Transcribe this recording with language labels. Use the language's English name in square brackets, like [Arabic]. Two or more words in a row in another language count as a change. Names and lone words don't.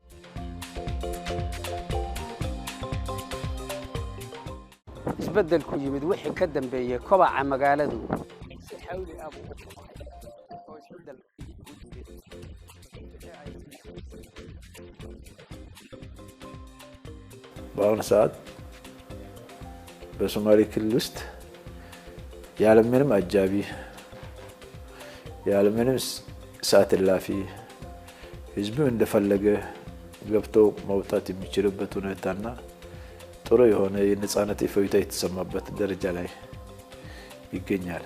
[Somali] isbedel ku yimid wixii ka dambeeyay kobaca magaaladu si xawli ah oo isbedel [Amharic] በአሁኑ ሰዓት በሶማሌ ክልል ውስጥ ያለምንም አጃቢ ያለምንም ሰዓት እላፊ ህዝቡ እንደፈለገ ገብቶ መውጣት የሚችልበት ሁኔታና ጥሩ የሆነ የነጻነት እፎይታ የተሰማበት ደረጃ ላይ ይገኛል።